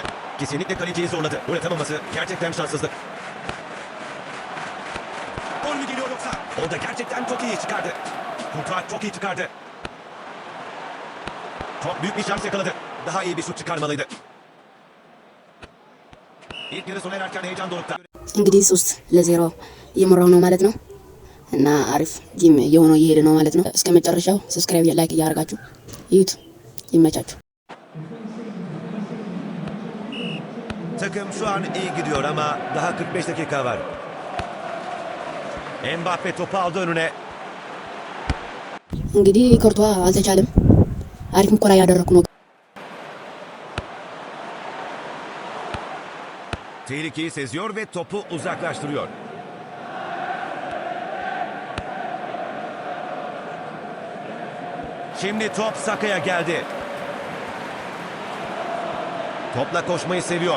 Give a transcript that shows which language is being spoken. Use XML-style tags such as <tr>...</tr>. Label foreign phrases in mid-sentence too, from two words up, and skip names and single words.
<tr>Kesinlikle kaleciyi zorladı. Gol atamaması gerçekten şanssızlık. Gol mü geliyor yoksa? O da gerçekten çok iyi çıkardı. Kurtar çok iyi çıkardı. Çok büyük bir şans yakaladı. Daha iyi bir şut çıkarmalıydı. İlk yarı sona ererken heyecan dorukta.</tr> <am>እንግዲህ 3-0 እየመራው ነው ማለት ነው እና አሪፍ ጌም የሆነው እየሄደ ነው ማለት ነው። እስከ መጨረሻው</am> <en>subscribe like</en> <am>እያደረጋችሁ ይዩት። ይመቻችሁ።</am> <tr>Takım şu an iyi gidiyor ama daha 45 dakika var. Mbappe topu aldı önüne.</tr> <am>እንግዲህ ኮርቷ አልተቻለም። አሪፍ ሙከራ ያደረኩ ነው።</am> <tr>Tehlikeyi seziyor ve topu uzaklaştırıyor. Şimdi top Saka'ya geldi. Topla koşmayı seviyor.</tr>